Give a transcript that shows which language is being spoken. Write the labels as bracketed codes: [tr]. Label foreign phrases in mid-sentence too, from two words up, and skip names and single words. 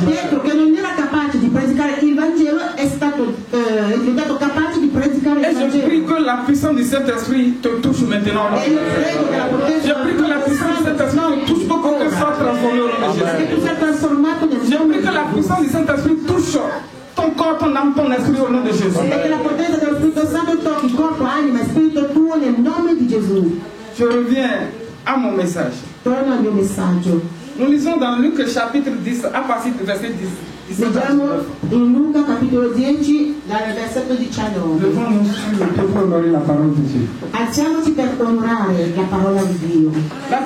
[it] Pietro, che non era capace di predicare il Vangelo, è diventato capace di predicare [fr] Et [it] il [fr] je prie [it] Vangelo. [fr] que la puissance du Saint-Esprit te touche maintenant. [it] E io prego che la potenza [fr] Je prie que la puissance du Saint-Esprit te touche pour que tu sois transformé au nom de [it] che [fr] Jésus. [it] tu sia trasformato nel [fr] Je [it] nome [fr] prie [it] di [fr] que la [it] Gesù. [fr] puissance du Saint-Esprit touche ton corps, ton âme, ton esprit au nom de Jésus. [it] E che la potenza dello Spirito Santo tocchi corpo, anima e spirito tuo nel nome di Gesù. [fr] Je reviens à mon message. [it] Torno al mio messaggio. [fr] Nous lisons dans Luc chapitre 10, à partir du verset 10. [it] Leggiamo in Luca capitolo 10 dal versetto 19. [fr] Levons-nous sur le pied pour honorer la parole de Dieu. [it] Alziamoci per onorare la parola di Dio.